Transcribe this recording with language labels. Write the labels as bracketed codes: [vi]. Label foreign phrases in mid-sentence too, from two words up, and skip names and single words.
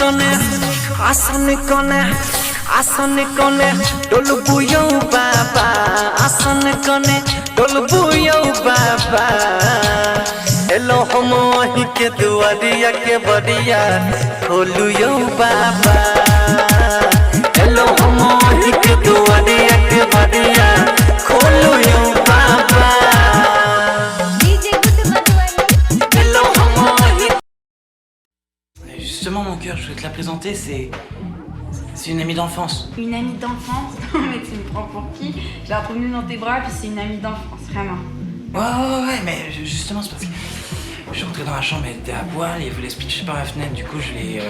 [mai] कने डोलबू यौ बाबा आसन कने डोलबू यौ बाबा हेलो हम वहीं के दुआरिया के बड़िया खोलू यौ बाबा हेलो हम वहीं के दुआरिया के बड़िया खोलू यौ बाबा [fr] Justement, mon cœur, je voulais te la présenter, c'est une amie d'enfance. Une amie d'enfance? Non mais tu me prends pour qui? Je l'ai retenue dans tes bras puis c'est une amie d'enfance, vraiment. Ouais, mais justement, c'est parce que je suis rentré dans la chambre, elle était à poil et elle voulait se pitcher par la fenêtre, du coup je l'ai...